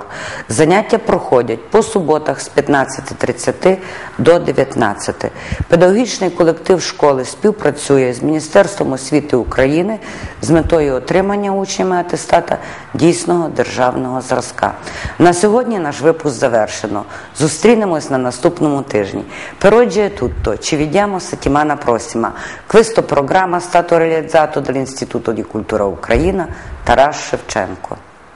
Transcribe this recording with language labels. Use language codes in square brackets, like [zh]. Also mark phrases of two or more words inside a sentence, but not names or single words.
[uk] Заняття проходять по суботах з 15:30 до 19. Педагогічний колектив школи співпрацює з Міністерством освіти України з метою отримання учнями атестата дійсного державного зразка. На сьогодні наш випуск завершено. Зустрінемось на наступному тижні. [it] Per oggi è tutto. Ci vediamo settimana prossima. Questo programma è stato realizzato dall'Istituto di Cultura Ucraina Taras Shevchenko.